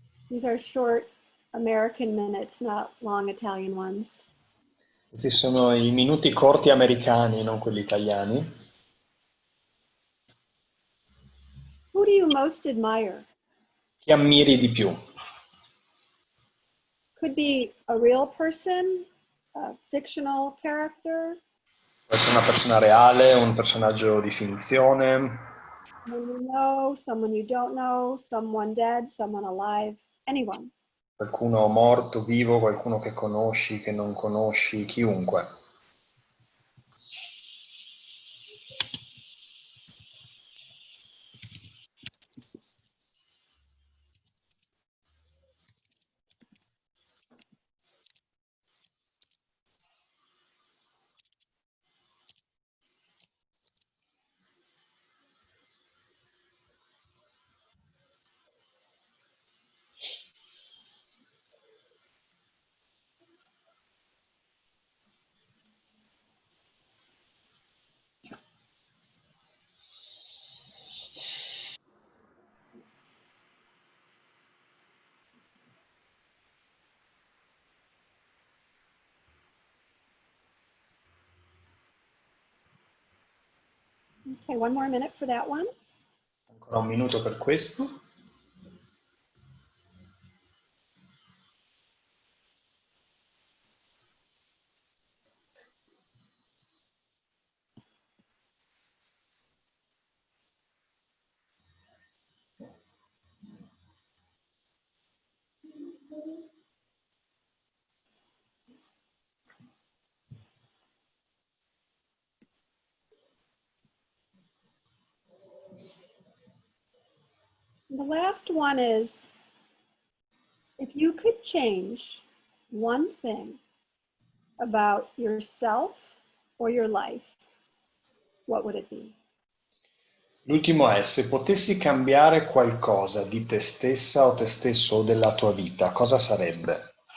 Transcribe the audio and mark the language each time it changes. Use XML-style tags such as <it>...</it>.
<en>These are short American minutes, not long Italian ones.</en> <it>Questi sono i minuti corti americani, non quelli italiani.</it> <en>Who do you most admire?</en> <it>Chi ammiri di più?</it> <en>Could be a real person, a fictional character,</en> <it>Può essere una persona reale, un personaggio di finzione,</it> <en>someone you know, someone you don't know, someone dead, someone alive, anyone.</en> <it>qualcuno morto, vivo, qualcuno che conosci, che non conosci, chiunque.</it> <en>Okay, one more minute for that one.</en> <it>Ancora un minuto per questo.</it> <en>The last one is, if you could change one thing about yourself or your life, what would it be?</en> <it>L'ultimo è, se potessi cambiare qualcosa di te stessa o te stesso o della tua vita, cosa sarebbe?</it>